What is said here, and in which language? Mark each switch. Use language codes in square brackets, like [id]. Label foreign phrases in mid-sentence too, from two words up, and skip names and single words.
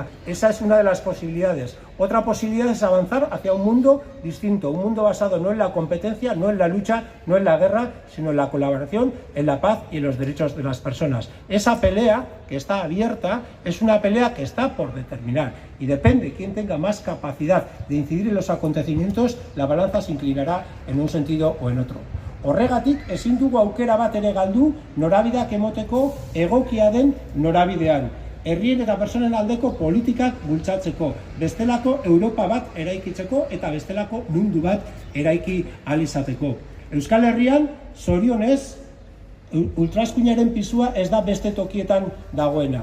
[es] Esa es una de las posibilidades. Otra posibilidad es avanzar hacia un mundo distinto, un mundo basado no en la competencia, no en la lucha, no en la guerra, sino en la colaboración, en la paz y en los derechos de las personas. Esa pelea que está abierta es una pelea que está por determinar y depende quién tenga más capacidad de incidir en los acontecimientos, la balanza se inclinará en un sentido o en otro. [eu] Horregatik ezin dugu aukera bat ere galdu norabideak emoteko egokia den norabidean. Herrien eta personen aldeko politikak bultzatzeko, bestelako Europa bat eraikitzeko eta bestelako mundu bat eraiki ahal izateko. Euskal Herrian, zorionez, ultraeskuinaren pisua ez da beste tokietan dagoena.